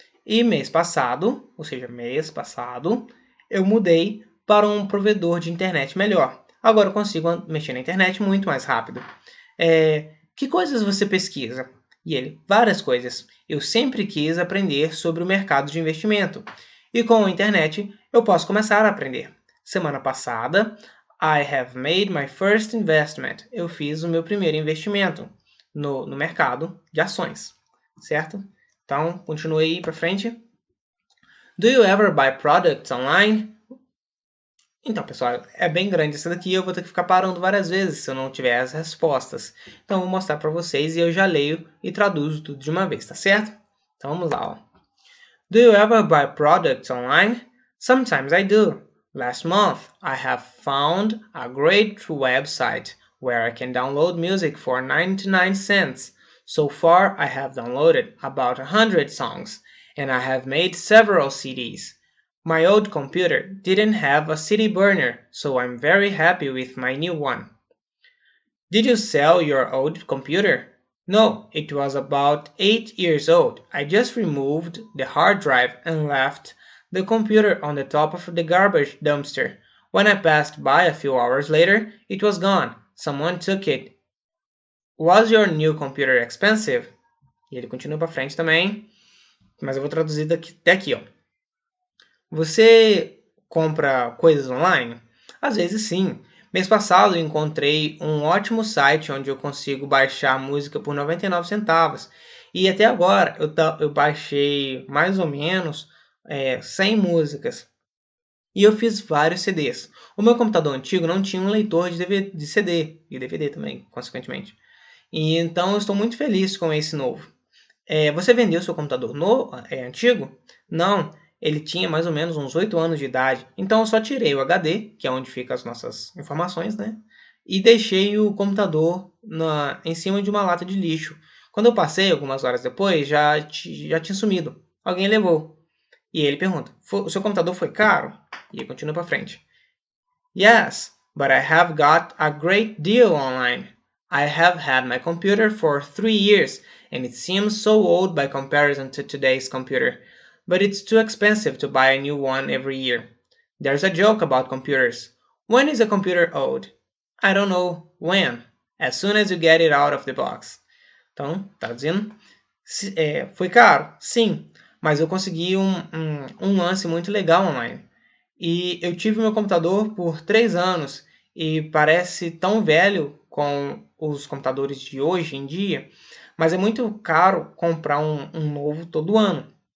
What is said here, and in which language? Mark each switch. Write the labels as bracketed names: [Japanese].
[Portuguese] E mês passado, ou seja, mês passado, eu mudei para um provedor de internet melhor. Agora eu consigo mexer na internet muito mais rápido. Que coisas você pesquisa? E ele, várias coisas. Eu sempre quis aprender sobre o mercado de investimento. E com a internet, eu posso começar a aprender. Semana passada, [English] I have made my first investment. [Portuguese] Eu fiz o meu primeiro investimento no mercado de ações, certo? Então, continue aí para frente. [English] Do you ever buy products online? [Portuguese] Então, pessoal, é bem grande essa daqui, eu vou ter que ficar parando várias vezes se eu não tiver as respostas. Então, eu vou mostrar para vocês e eu já leio e traduzo tudo de uma vez, tá certo? Então, vamos lá. Ó. [English] Do you ever buy products online? Sometimes I do. Last month, I have found a great website where I can download music for 99 cents. So far, I have downloaded about 100 songs, and I have made several CDs. My old computer didn't have a CD burner, so I'm very happy with my new one. Did you sell your old computer? No, it was about 8 years old. I just removed the hard drive and left the computer on the top of the garbage dumpster. When I passed by a few hours later, it was gone. Someone took it. Was your new computer expensive? [Portuguese] E ele continua para frente também, mas eu vou traduzir até aqui, ó. Você compra coisas online? Às vezes sim. Mês passado eu encontrei um ótimo site onde eu consigo baixar música por 99 centavos. E até agora eu baixei mais ou menos 100 músicas. E eu fiz vários CDs. O meu computador antigo não tinha um leitor de CD e DVD também, consequentemente. E então eu estou muito feliz com esse novo. Você vendeu seu computador antigo? Não, ele tinha mais ou menos uns 8 anos de idade. Então eu só tirei o HD, que é onde ficam as nossas informações, né? E deixei o computador em cima de uma lata de lixo. Quando eu passei, algumas horas depois, já tinha sumido. Alguém levou. E ele pergunta, o seu computador foi caro? E ele continua para frente. [English] Yes, but I have got a great deal online. I have had my computer for 3 years, and it seems so old by comparison to today's computer. But it's too expensive to buy a new one every year. There's a joke about computers. When is a computer old? I don't know when. As soon as you get it out of the box. [Portuguese] Então, traduzindo, foi caro? Sim, mas eu consegui um lance muito legal online. E eu tive meu computador por 3 anos e parece tão velho com os computadores de hoje em dia, mas é muito caro comprar um novo todo ano.